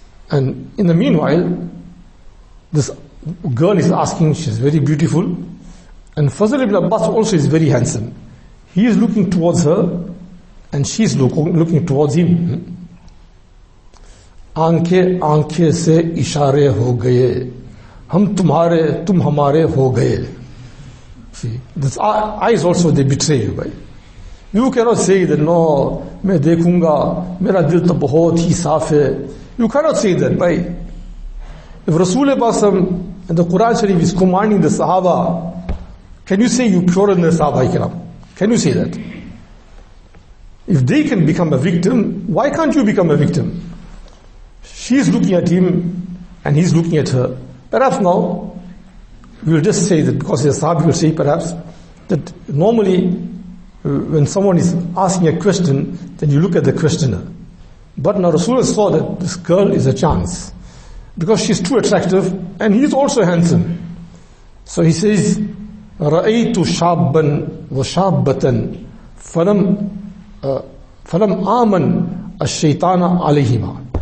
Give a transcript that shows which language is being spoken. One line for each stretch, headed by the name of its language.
English: And in the meanwhile, this girl is asking, she's very beautiful, and Fazl ibn Abbas also is very handsome. He is looking towards her, and she's looking towards him.
Hindi: आंखें आंखें से इशारे हो गए, हम तुम्हारे तुम हमारे हो गए.
English: See, this eyes also they betray you, right? You cannot say that no,
Hindi: मैं देखूंगा, मेरा दिल तो बहुत ही साफ है.
English: You cannot say that, right? If Rasulullah and the Quran Sharif is commanding the Sahaba, can you say you pure in the Sahaba Ikram? Can you say that? If they can become a victim, why can't you become a victim? She's looking at him and he's looking at her. Perhaps now, we will just say that because the Sahaba will say perhaps that normally when someone is asking a question, then you look at the questioner. But now Rasulullah saw that this girl is a chance, because she's too attractive and he's also handsome.
Arabic: So he says, رَأَيْتُ شَابًّا وَشَابَّةً فَلَمْ آمَنْ الشَّيْطَانَ عَلَيْهِمَا.